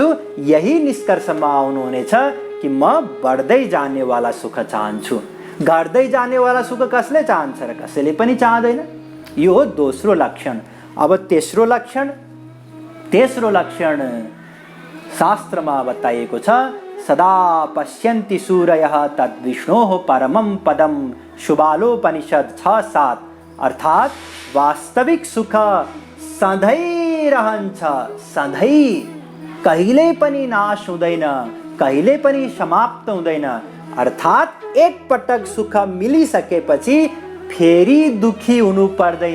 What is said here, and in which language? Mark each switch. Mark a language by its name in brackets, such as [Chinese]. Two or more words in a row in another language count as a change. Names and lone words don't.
[Nepali] यही निष्कर्षमा आउनुहुनेछ कि म बढ्दै जानेवाला सुख चाहन्छु। घट्दै जानेवाला सुख कसले चाहन्छ र कसैले पनि चाहँदैन। यो हो दोस्रो लक्षण। अब तेस्रो लक्षण शास्त्रमा बताइएको छ, [Sanskrit] सदा पश्यन्ति सूरयः तद्विष्णोः परमं पदम। [Nepali] शुबालोपनिषद 6:7। अर्थात् वास्तविक सुख सधैँ रहन्छ, सधैँ, कहिल्यै पनि नाश हुँदैन, कहिल्यै पनि समाप्त हुँदैन। अर्थात् एक पटक सुख मिलिसकेपछि फेरि दुखी हुनु पर्दैन।